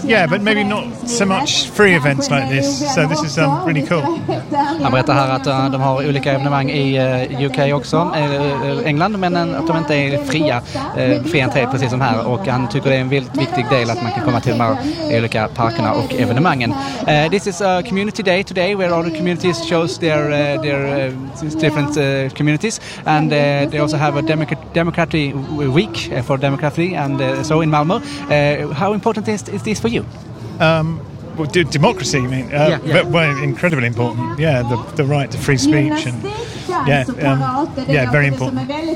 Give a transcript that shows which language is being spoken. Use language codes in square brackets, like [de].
[en] But maybe not so much free events like this. So this is really cool. [sv] Han berättar här att de har olika evenemang i UK också, England, men att de inte är fria entré precis som här, och han tycker det är en väldigt viktig del att man kan komma till de här olika parkerna och evenemangen. [en] This is a community day today where all the communities shows their different communities, and they also have a democracy week for democracy, and so in Malmö. How important is this for you? Democracy, I mean, incredibly important. Yeah, the right to free speech and very important.